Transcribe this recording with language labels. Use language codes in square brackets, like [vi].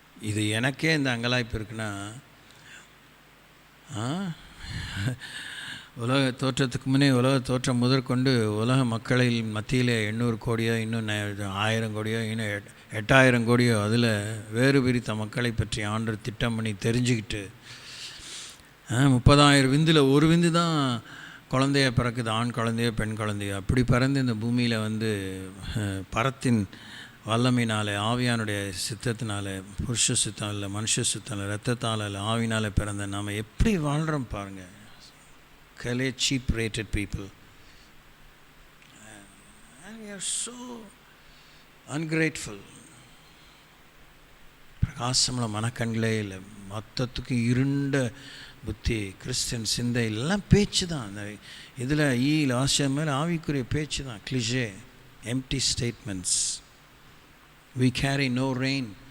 [ta] இது எனக்கே இந்த அங்கலாய்ப்பு இருக்குன்னா, உலக தோற்றத்துக்கு முன்னே, உலக தோற்றம் முதற்கொண்டு உலக மக்களின் மத்தியில் 800 கோடியோ, இன்னும் 1000 கோடியோ, இன்னும் 8000 கோடியோ, அதில் வேறு பிரித்த மக்களை பற்றி ஆண்டவர் திட்டம் பண்ணி தெரிஞ்சுக்கிட்டு 30,000 விந்தில் ஒரு விந்து தான் குழந்தைய பிறக்குது, ஆண் குழந்தையோ பெண் குழந்தையோ. அப்படி பிறந்து இந்த பூமியில் பரத்தின் வல்லமையினால், ஆவியானுடைய சித்தத்தினால, புருஷ சித்தம் இல்லை, மனுஷ சித்தம் இல்லை, ரத்தத்தால் இல்லை, ஆவினால் பிறந்த நாம் எப்படி வாழ்கிறோம் பாருங்கள். [en] cheap rated people, and we are so ungrateful. [ta] பிரகாசமுள்ள மனக்கண்களே இல்லை, மொத்தத்துக்கு இருண்ட புத்தி, கிறிஸ்டியன் சிந்தை எல்லாம் பேச்சு தான். அந்த இதில் ஆசியம் மேலே ஆவிக்குரிய பேச்சு தான். [en] Cliche, empty statements. we carry no rain.